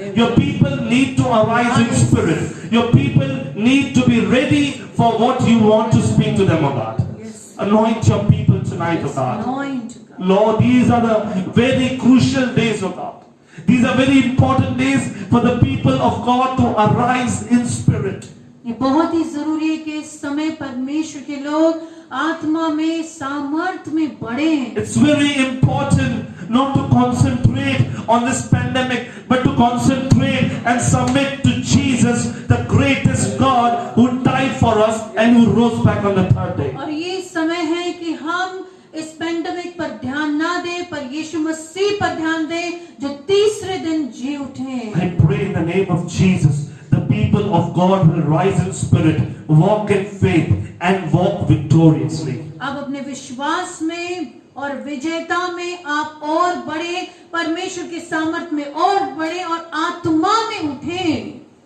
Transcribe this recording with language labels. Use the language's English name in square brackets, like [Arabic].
[English] Your people need to arise in spirit. Your people need to be ready for what you want to speak to them about. Anoint your people tonight, O God. Anoint. Lord, these are the very crucial days, O God. These are very important days for the people of God to arise in spirit. [Hindi] ये बहुत ही जरूरी है कि इस समय परमेश्वर के लोग आत्मा में, सामर्थ में बढ़े। [English] It's very important not to concentrate on this pandemic, but to concentrate and submit to Jesus, the greatest God who died for us and who rose back on the third day. [Hindi] और ये समय है कि हम इस pandemic पर ध्यान ना दें, पर यीशु मसीह पर ध्यान दें, जो तीसरे दिन जी उठे। [English] I pray in the name of Jesus, the people of God will rise in spirit, walk in faith and walk victoriously. [Hindi] अब अपने विश्वास में और विजेता में आप और बढ़े, परमेश्वर के सामर्थ में और बढ़े और आत्मा में उठे।